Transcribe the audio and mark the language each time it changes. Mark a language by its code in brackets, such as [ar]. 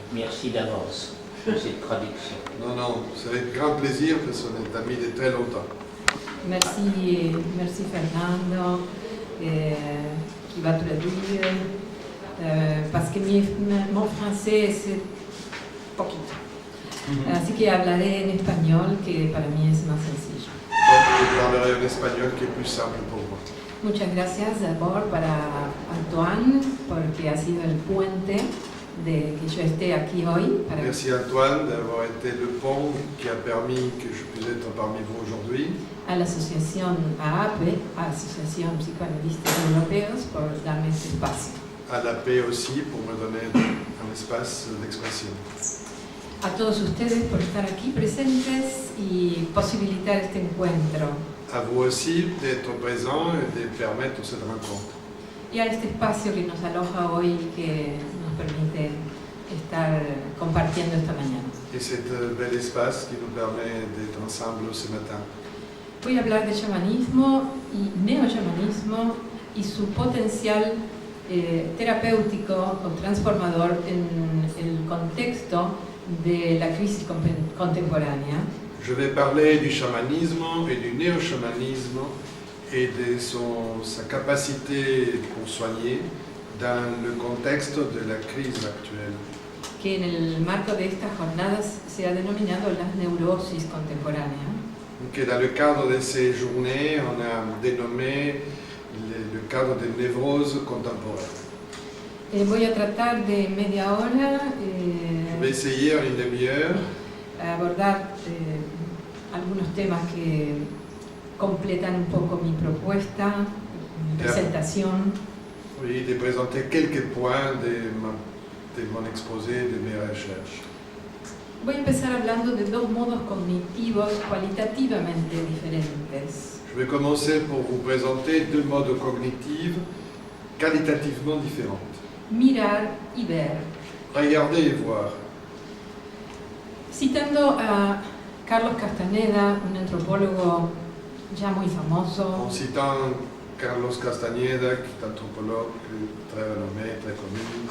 [fr] Merci d'avance pour cette traduction. Non, c'est avec grand plaisir parce qu'on est amis de très longtemps. Merci Fernando qui va traduire parce que mon français c'est [es] poquito. Así que hablaré en español que para mí es más sencillo. [fr] Donc je parlerai en espagnol qui est plus simple pour moi. [es] Muchas gracias [fr] d'abord [es] para Antoine porque ha sido el puente de que yo esté aquí hoy. [fr] Merci Antoine d'avoir été le pont qui a permis que je puisse être parmi vous aujourd'hui. [es] A la asociación AAPE, Asociación Psicoanalistas Europeos, por darme este espacio. [fr] À la paix aussi pour me donner un espace d'expression. [es] A todos ustedes por estar aquí presentes y posibilitar este encuentro. [fr] À vous aussi d'être présents et de permettre cette rencontre. [es] Y a este espacio que nos aloja hoy y que nos permite estar compartiendo esta mañana. [fr] Et cet bel espace qui nous permet d'être ensemble ce matin. [es] Voy a hablar de chamanismo y neochamanismo y su potencial terapéutico o transformador en el contexto de la crisis contemporánea. [fr] Je vais parler du chamanisme et du néo-chamanisme et de sa capacité pour soigner dans le contexte de la crise actuelle. [es] Que en el marco de estas jornadas se ha denominado las neurosis contemporáneas. [fr] Que dans le cadre de ces journées, on a dénommé le cadre de névrose contemporaine. [es] Voy a tratar de media hora [fr] Je vais essayer en une demi-heure [es] abordar algunos temas que completan un poco mi propuesta, mi presentación. [fr] Oui, de présenter quelques points de mon exposé, de mes recherches. [es] Voy a empezar hablando de dos modos cognitivos cualitativamente diferentes. [fr] Je vais commencer pour vous présenter deux modes cognitifs qualitativement différents. [es] Mirar y ver. [fr] Regarder et voir. [es] Citando a Carlos Castaneda, un antropólogo ya muy famoso. [fr] En citant Carlos Castañeda, qui est anthropologue très renommé, très connu.